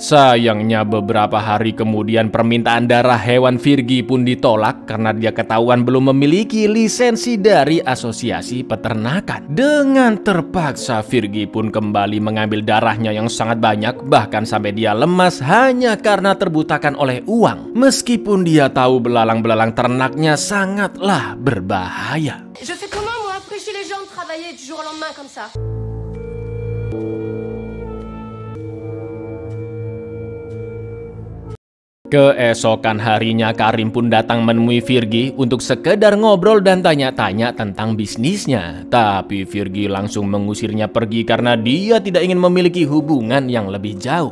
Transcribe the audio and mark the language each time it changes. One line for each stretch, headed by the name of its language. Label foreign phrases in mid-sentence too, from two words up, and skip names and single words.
Indonesian: Sayangnya beberapa hari kemudian permintaan darah hewan Virgi pun ditolak karena dia ketahuan belum memiliki lisensi dari Asosiasi Peternakan. Dengan terpaksa Virgi pun kembali mengambil darahnya yang sangat banyak, bahkan sampai dia lemas hanya karena terbutakan oleh uang. Meskipun dia tahu belalang-belalang ternaknya sangatlah berbahaya.
French: Je fais comment moi empêcher les gens de travailler du jour au lendemain comme ça?
Indonesian: Keesokan harinya Karim pun datang menemui Virgi untuk sekedar ngobrol dan tanya-tanya tentang bisnisnya. Tapi Virgi langsung mengusirnya pergi karena dia tidak ingin memiliki hubungan yang lebih jauh.